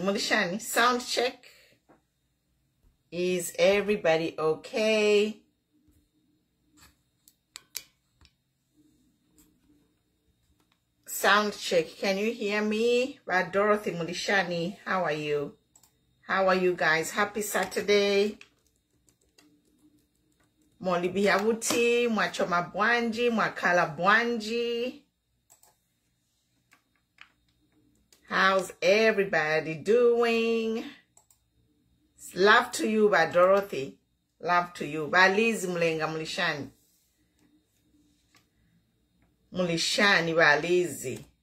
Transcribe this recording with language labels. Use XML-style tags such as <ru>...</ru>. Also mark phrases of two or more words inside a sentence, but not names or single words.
<en>Mulishani, sound check. Is everybody okay? Sound check. Can you hear me? Dorothy Mulishani, how are you? How are you guys? Happy Saturday.</en> <ny>Molibihavuti, mwachoma bwanji, mwakala bwanji.</ny> <en>How's everybody doing? Love to you, by Dorothy. Love to you. By Liz Mlenga Mulishani. Mulishani by Lizzie.</en>